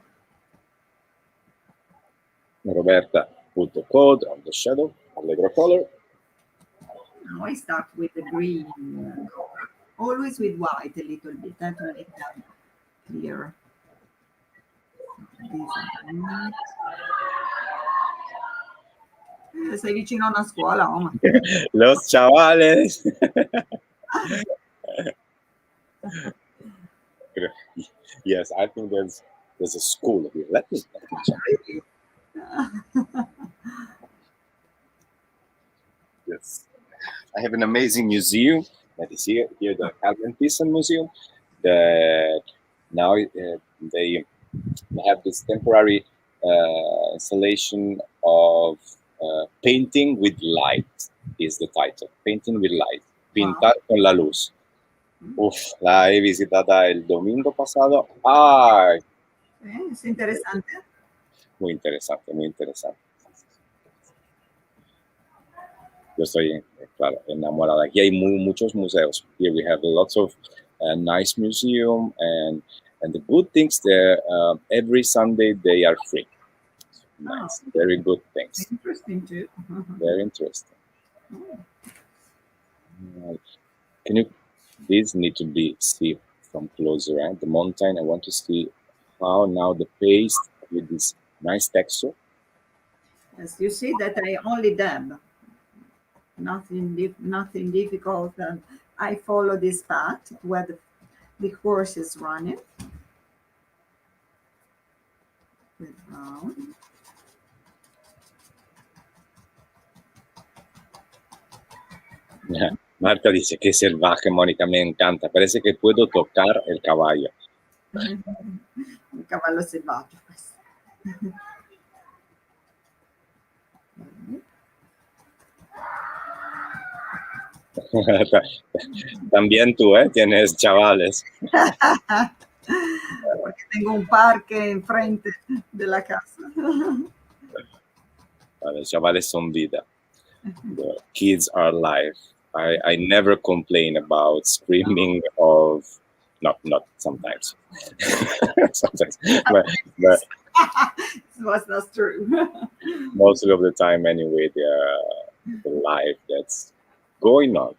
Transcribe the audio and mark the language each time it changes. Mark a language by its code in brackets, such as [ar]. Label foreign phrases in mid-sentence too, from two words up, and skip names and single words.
[en] Roberta put the code on the shadow, Allegro color. Now I start with the green color, always with white a little bit to make them clear. These are white. [it] Sei vicino a una scuola, Omar. [es] Los chavales. [en] Yes, I think there's a school here. Let me check. Yes, I have an amazing museum that is here, the Calvin Thyssen Museum. That now they have this temporary installation of painting with light. Is the title? Painting with light. [es] Pintar con la luz. Uf, la he visitada el domingo pasado. ¡Ay! Es interesante. Muy interesante, muy interesante. Yo estoy, claro, enamorada. Aquí hay muchos museos. [en] Here we have lots of nice museum and the good things there. Every Sunday they are free. Nice, very good things. Interesting too. Very interesting. Can you? These need to be see from closer. Right? The mountain. I want to see how now the paste with this nice texture. Yes, you see that I only dab. Nothing difficult. And I follow this path where the horse is running. With brown. [es] Marta dice que salvaje, Mónica, me encanta. Parece que puedo tocar el caballo. [it] Un cavallo selvaggio. [es] También tú, tienes chavales. Porque tengo un parque enfrente de la casa. Los chavales son vida. [en] The kids are life. I never complain about screaming of not sometimes. Sometimes. But It was not true. most of the time anyway, they're the life that's going on.